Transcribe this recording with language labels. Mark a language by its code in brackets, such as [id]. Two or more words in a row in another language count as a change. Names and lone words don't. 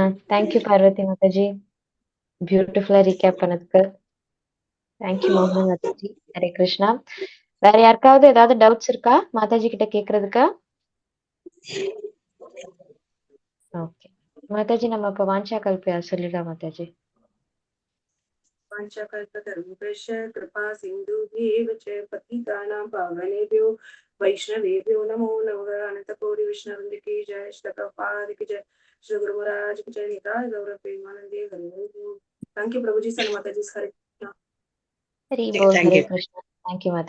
[en] Thank you [ta] பார்வதி மாதாஜி, [en] beautifully recap [ta] பண்ணதுக்கு. [en] Thank you [ta] மோகனா மாதாஜி. ஹரே கிருஷ்ணா. வேற யாருக்காவது ஏதாவது டவுட்ஸ் இருக்கா மாதாஜி கிட்ட கேக்குறதுக்கு? ஓகே மாதாஜி, நம்ம இப்ப வாஞ்சா கல்பியா சொல்லிடலாம் மாதாஜி. [sa] वाञ्छाकल्पतरुभ्यश्च कृपा सिन्धुभ्येव च पतितानां पावनेभ्यो वैष्णवेभ्यो नमो नमः। [hi] अनंतकोटि वैष्णववृंद की जय, श्री प्रभुपाद की जय, श्री गुरु महाराज की जय। निताय गौर प्रेमानंदे हरि ओम। [en] Thank you [hi] प्रभु जी। सन माता जी। हरे हरि बोल। हरे कृष्णा। [en] Thank you [hi] माता।